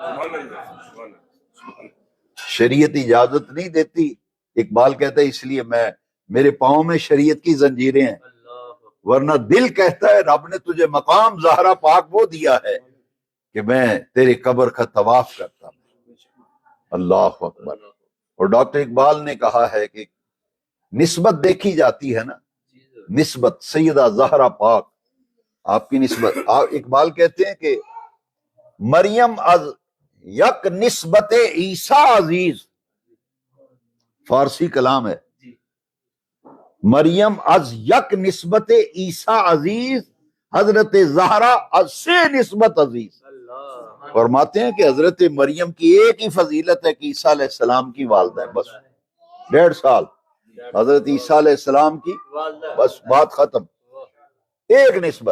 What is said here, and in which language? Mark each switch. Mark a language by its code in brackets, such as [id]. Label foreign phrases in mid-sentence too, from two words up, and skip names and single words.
[ur] شریعت اجازت نہیں دیتی، اقبال کہتا ہے اس لیے میرے پاؤں میں شریعت کی زنجیریں ہیں، ورنہ دل کہتا ہے رب نے تجھے مقام زہرا پاک وہ دیا ہے کہ میں تیری قبر کا طواف کرتا ہوں۔ [ar] اللہ اکبر۔ [ur] اور ڈاکٹر اقبال نے کہا ہے کہ نسبت دیکھی جاتی ہے نا، نسبت سیدہ زہرا پاک آپ کی نسبت، اقبال کہتے ہیں کہ [fa] مریم از یک نسبت عیسیٰ عزیز، [ur] فارسی کلام ہے، [fa] مریم از یک نسبت عیسیٰ عزیز، حضرت زہرا از سے نسبت عزیز۔ [ur] فرماتے ہیں کہ حضرت مریم کی ایک ہی فضیلت ہے کہ عیسیٰ [ar] علیہ السلام [ur] کی والدہ ہے، بس 1.5 سال حضرت عیسیٰ [ar] علیہ السلام [ur] کی، بس بات ختم، ایک نسبت۔